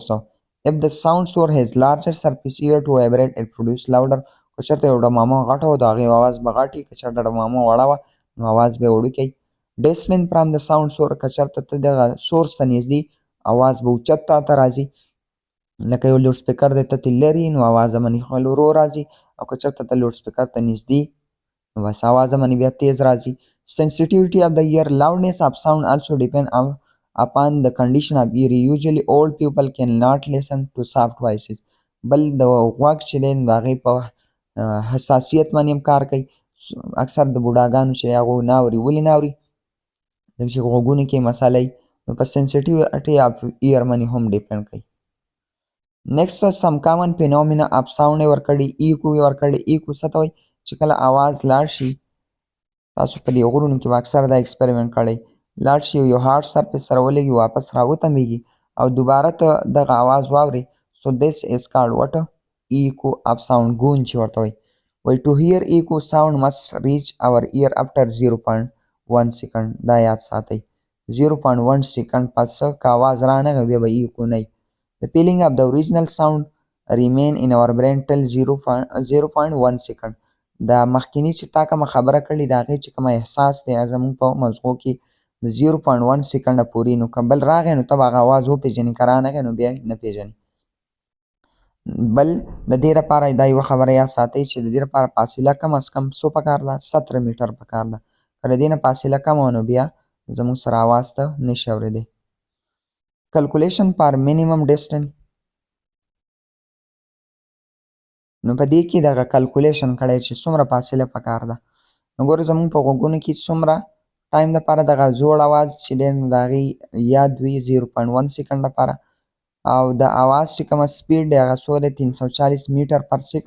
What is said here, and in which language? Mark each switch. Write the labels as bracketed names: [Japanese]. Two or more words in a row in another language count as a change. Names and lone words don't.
[English] if the sound source has larger surface area to vibrate it produce louder. [Pashto] که چېرته یو ډمامه غټه وه د هغې اواز به غټ وي، که چېرته ډمامه وړه وه نو اواز به یې وړوکی وي. [English] distance from the sound source [Pashto] که چېرته ته دغه سورس ته نږدې اواز به اوچت ته راځي، لکه یو [English] loud speaker [Pashto] دی ته ترې لرې نو اواز به منې ورو راځي، او که چېرته ته [English] loud speaker [Pashto] ته نږدې نو بس اواز به منې بیا تیز راځي. [English] sensitivity of the ear loudness of sound also depend upon the condition of ear. usually old people cannot listen to soft voices. [Pashto] بل د غوږ چې دی نو د هغې په حساسیت باندې هم کار کوي. اکثر د بوډاګانو چې هغوی نه اوري، ولې نه اوري؟ ځکه چې غوږونو کې مسله وي. نو په [English] sensitivity of ear [Pashto] باندې هم ډیپینډ کوي. [English] next some common phenomena of sound [Pashto] یې ورکړي. ایکو یې ورکړي. ایکو څه ته وایي؟ چې کله اواز لاړ شي، تاسو په دې غرونو کې به اکثر دا ایکسپریمنټ کړی، لاړ شي یو [English] hard surface [Pashto] سره ولګي واپس راوتمېږي او دوباره ته دغه اواز واورې. [English] so this is called what? echo of sound. [Pashto] ګونج چې ورته وایي. وایي [English] to hear echo sound must reach our ear after 0.1 second. [Pashto] دا یاد ساتئ [English] 0.1 second [Pashto] پس که اواز رانغی بیا به ایکو نه وي. [English] the feeling of the original sound remain in our brain till 0.1 second. [Pashto] دا مخکینی چې تا کومه خبره کړې د هغې چې کومه احساس دی زموږ په مغزو کې د 0.1 سیکنډه پورې نو که بل راغی نو ته به هغه اواز وپېژنې، که رانغی نو بیا نه پېژنې. بل د دې لپاره دا یوه خبره یاد ساتئ چې د دې لپاره فاصله کم از کم څو پکار ده؟ 17 میټر پکار ده. که د دې نه فاصله کمه وه نو بیا زموږ سره اواز ته نشي اورېدی. [English] calculation for minimum distance. [Pashto] نو په دې کې دغه کلکولیشن کړی چې څومره فاصله پکار ده. نو ګوره زموږ په غوږونو کې څومره ټایم دپاره دغه زوړ اواز چې دی نو د هغې یاد وي 0.1 سیکنډ دپاره، او د اواز چې کومه سپیډ دی هغه څو دی 340 [English] meter per second.